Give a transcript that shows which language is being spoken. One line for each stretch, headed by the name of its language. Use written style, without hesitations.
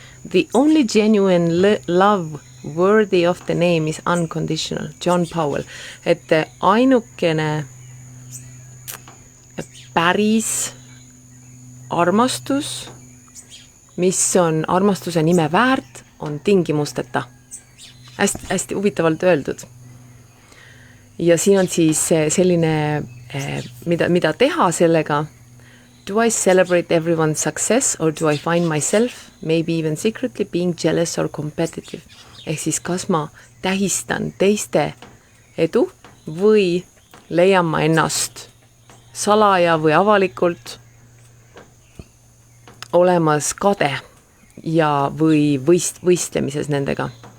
English: The only genuine love worthy of the name is unconditional. John Powell.
Estonian: Et ainukene päris armastus, mis on armastuse nime väärt, on tingimusteta. Hästi huvitavalt öeldud. Ja siin on siis selline, mida teha sellega.
English: Do I celebrate everyone's success or do I find myself, maybe even secretly, being jealous or competitive?
Estonian: Ehk siis kas ma tähistan teiste edu või leian ma ennast salaja või avalikult olemas kade ja või võistlemises nendega.